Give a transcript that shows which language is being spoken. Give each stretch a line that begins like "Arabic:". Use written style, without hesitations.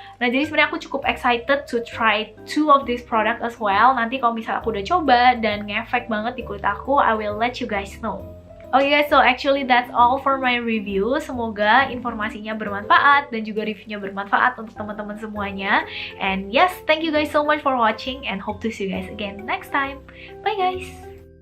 Indonesian: Nah, jadi sebenarnya aku cukup excited
English: to try two of these product as well.
Indonesian: Nanti kalau misalnya aku udah coba dan ngefek banget di kulit aku,
English: I will let you guys know. Okay guys, so actually that's all for my review.
Indonesian: Semoga informasinya bermanfaat dan juga reviewnya bermanfaat untuk teman-teman semuanya.
English: And yes, thank you guys so much for watching and hope to see you guys again next time. Bye guys!